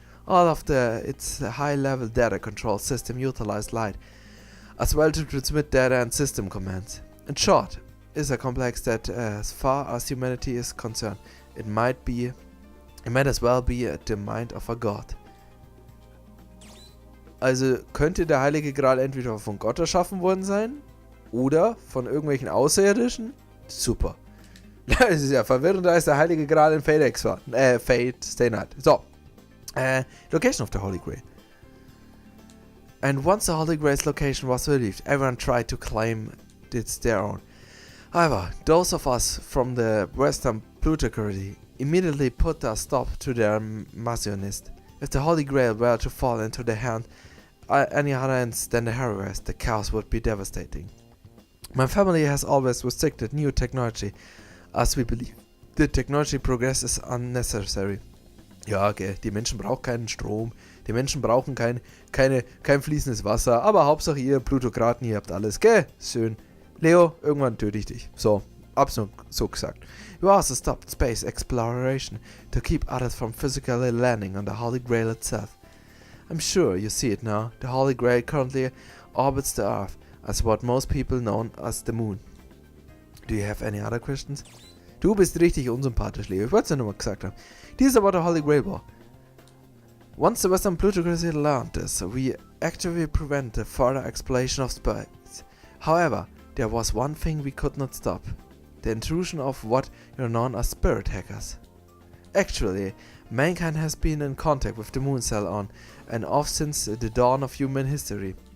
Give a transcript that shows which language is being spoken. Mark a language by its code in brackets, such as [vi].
[en] All of its high-level data control system utilize light, as well to transmit data and system commands. In short, is a complex that, as far as humanity is concerned, it might as well be the mind of a god. [de] Also könnte der Heilige Gral entweder von Gott erschaffen worden sein oder von irgendwelchen Außerirdischen. Super. Das ist ja verwirrend, da ist der Heilige Gral in Fate Extra. Fate Stay Night. So. [en] Location of the Holy Grail. And once the Holy Grail's location was relieved, everyone tried to claim it's their own. However, those of us from the Western plutocracy immediately put a stop to their masonist. If the Holy Grail were to fall into the hand any other hands than the Harrowers, the chaos would be devastating. My family has always restricted new technology, as we believe the technology progress is unnecessary. [de] Ja, okay, die Menschen brauchen keinen Strom, die Menschen brauchen kein fließendes Wasser, aber Hauptsache ihr Plutokraten, ihr habt alles, gell? Schön. Leo, irgendwann töte ich dich. So, absolut so gesagt. [en] You also stopped space exploration to keep others from physically landing on the Holy Grail itself. I'm sure you see it now. The Holy Grail currently orbits the Earth as what most people know as the Moon. Do you have any other questions? [de] Du bist richtig unsympathisch, Leo. Ich wollte es ja nur mal gesagt haben. [en] This is about the Holy Grail war. Once the Western plutocracy learned this, we actively prevent the further exploration of space. However, there was one thing we could not stop. The intrusion of what are known as spirit hackers. Actually, mankind has been in contact with the moon cell on and off since the dawn of human history.